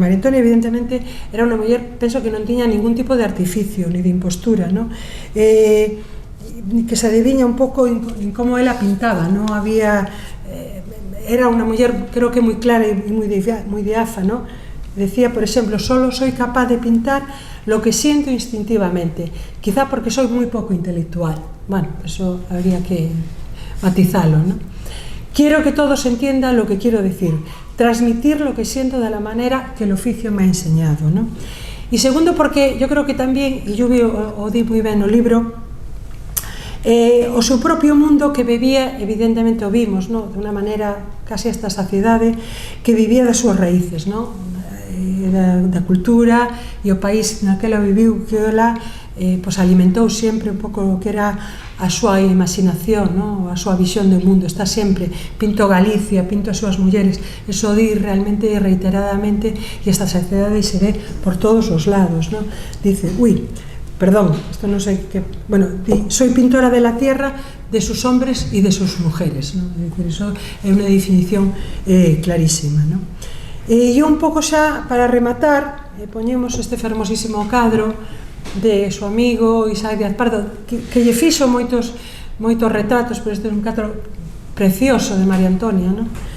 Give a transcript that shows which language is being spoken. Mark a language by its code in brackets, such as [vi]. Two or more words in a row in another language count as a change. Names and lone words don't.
[gl] María Antonia, evidentemente, era unha muller, penso que non tiña ningún tipo de artificio, ni de impostura, que se adiviña un pouco en como ela pintaba, era unha muller, creo que moi clara e moi diáfana. Decía, por exemplo, [es] solo soy capaz de pintar lo que siento instintivamente, quizá porque soy muy poco intelectual. Bueno, eso habría que matizarlo, ¿no? Quiero que todos entiendan lo que quiero decir, transmitir lo que siento de la manera que el oficio me ha enseñado, ¿no? Y segundo, porque yo creo que también, [gl] e yo o di moi ben no libro, o seu propio mundo que vivía, evidentemente o vimos, de unha maneira [es] casi hasta [gl] saciedade, que vivía das súas raíces, da cultura e o país naquela viviu, que ela alimentou sempre un pouco o que era a súa imaginación, a súa visión do mundo. Está sempre, pinto Galicia, pinto as súas mulleres, eso di realmente reiteradamente, e esta saciedade se ve por todos os lados. [es] Dice, perdón, esto no sé qué, bueno, soy pintora de la tierra, de sus hombres y de sus mujeres, ¿no? Es decir, eso [gl] é unha definición clarísima, ¿no? E un pouco xa, para rematar, poñemos este fermosísimo cadro de su amigo Isaac Díaz Pardo, que lle fixo moitos retratos, pero este é un cadro precioso de María Antonia, ¿no?